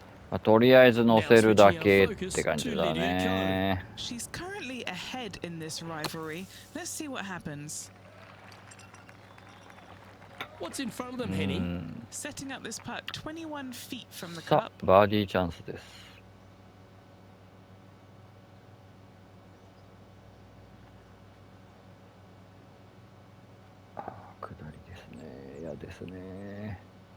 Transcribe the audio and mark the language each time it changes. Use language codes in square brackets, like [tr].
[ja] まあ、とりあえず乗せるだけって感じだね。 [en] She's currently ahead in this rivalry. Let's see what happens. What's in front of them, Henny? Setting up this putt 21 feet from the [ja] さ [en] cup. [ja] あ、バーディーチャンスです。ああ、下りですね。嫌ですね。